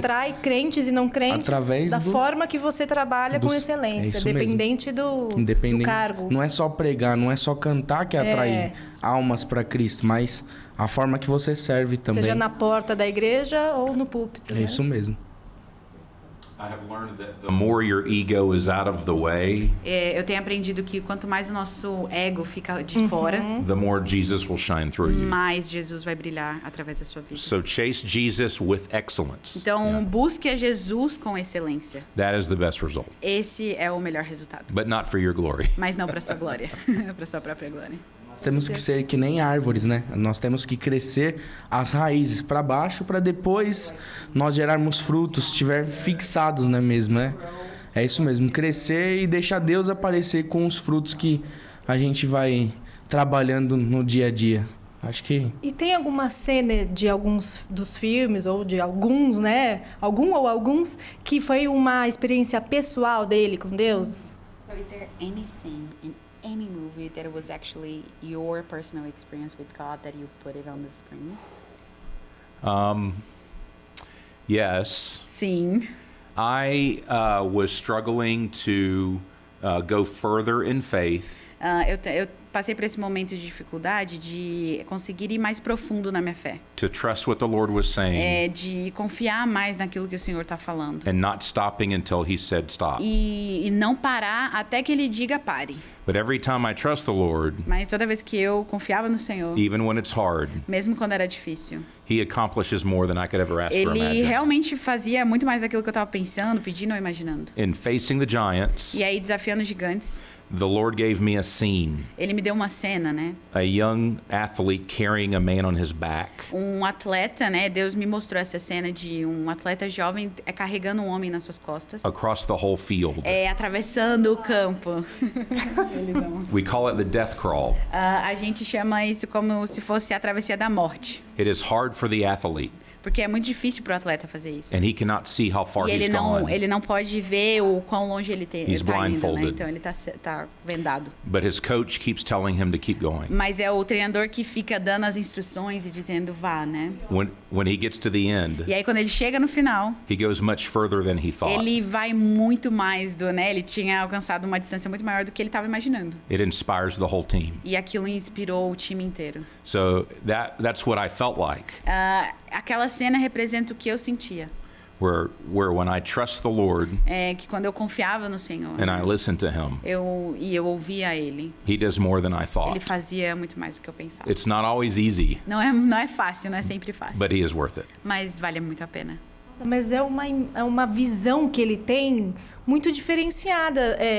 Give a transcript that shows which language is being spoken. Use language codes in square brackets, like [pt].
[pt] atrai crentes e não crentes Através da do- forma que você trabalha com É excelência, isso mesmo. dependente do Independente. cargo. Não é só pregar, não é só cantar que atrai almas para Cristo, mas a forma que você serve também. Seja na porta da igreja ou no púlpito. É né? isso mesmo. [en] I have learned that the more your ego is out of the way, [pt] Eu tenho aprendido que quanto mais o nosso ego fica de fora, [en] the more Jesus will shine through you. [pt] mais Jesus vai brilhar através da sua vida. [en] So chase Jesus with excellence. [pt] Então, busque a Jesus com excelência. [en] That is the best result, [pt] Esse é o melhor resultado. [en] but not for your glory. [pt] Mas não para sua glória, para sua própria glória. Temos que ser que nem árvores, né? Nós temos que crescer as raízes para baixo para depois nós gerarmos frutos, estiver fixados, não é mesmo, né? É isso mesmo, crescer e deixar Deus aparecer com os frutos que a gente vai trabalhando no dia a dia. Acho que E tem alguma cena de alguns dos filmes, ou de alguns, né? Alguns, que foi uma experiência pessoal dele com Deus? [en] So, is there anything in any movie that was actually your personal experience with God that you put it on the screen? Yes, [pt] Sim. [en] I was struggling to go further in faith, [pt] Eu passei por esse momento de dificuldade de conseguir ir mais profundo na minha fé. [en] to trust what the Lord was saying, [pt] De confiar mais naquilo que o Senhor está falando. [en] and not stopping until He said stop. [pt] E não parar até que Ele diga pare. [en] But every time I trust the Lord, [pt] Mas toda vez que eu confiava no Senhor, [en] even when it's hard, [pt] mesmo quando era difícil, [en] He accomplishes more than I could ever ask or [pt] Ele [en] imagine. [pt] realmente fazia muito mais daquilo que eu estava pensando, pedindo ou imaginando. [en] In facing the giants, [pt] E aí, desafiando os gigantes, [en] The Lord gave me a scene, [pt] Ele me deu uma cena, né? [en] a young athlete carrying a man on his back. [pt] Um atleta, né? Deus me mostrou essa cena de um atleta jovem carregando um homem nas suas costas. [en] Across the whole field. [pt] Atravessando o campo. [en] We call it the death crawl. [pt] A gente chama isso como se fosse a travessia da morte. [en] It is hard for the athlete, [pt] Porque é muito difícil para o atleta fazer isso. [en] and he cannot see how far [pt] E [en] he's gone. [pt] ele não pode ver o quão longe ele [en] He's [pt] tá indo, né? [en] blindfolded. [pt] Então ele tá vendado. [en] But his coach keeps telling him to keep going. [pt] Mas é o treinador que fica dando as instruções e dizendo vá, né? [en] When he gets to the end, [pt] E aí quando ele chega no final, [en] he goes much further than he thought. [pt] ele vai muito mais né? Ele tinha alcançado uma distância muito maior do que ele estava imaginando. [en] It inspires the whole team. [pt] E aquilo inspirou o time inteiro. [en] So that's what I felt like. [pt] Aquela cena representa o que eu sentia. [en] Where when I trust the Lord [pt] É que quando eu confiava no Senhor, [en] and I listen to him, [pt] eu ouvia Ele. [en] he does more than I [pt] Ele [en] thought. [pt] fazia muito mais do que eu pensava. [en] It's not always easy, [pt] Não é fácil, não é sempre fácil. [en] but he is worth it. [pt] Mas vale muito a pena. Mas é uma visão que ele tem muito diferenciada.